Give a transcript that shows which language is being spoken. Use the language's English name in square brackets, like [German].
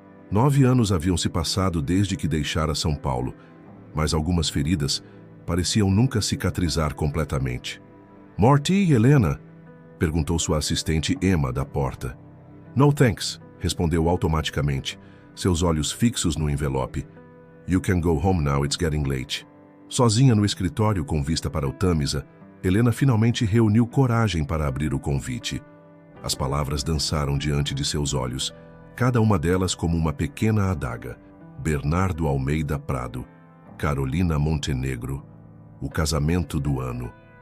[Portuguese] 9 anos haviam se passado desde que deixara São Paulo, mas algumas feridas pareciam nunca cicatrizar completamente. "Morty e Helena?" perguntou sua assistente Emma da porta. [English] "No thanks", [Portuguese] respondeu automaticamente, seus olhos fixos no envelope. [English] "You can go home now, it's getting late." [Portuguese] Sozinha no escritório com vista para o Tâmisa, Helena finalmente reuniu coragem para abrir o convite. As palavras dançaram diante de seus olhos, cada uma delas como uma pequena adaga. Bernardo Almeida Prado, Carolina Montenegro, o casamento do ano.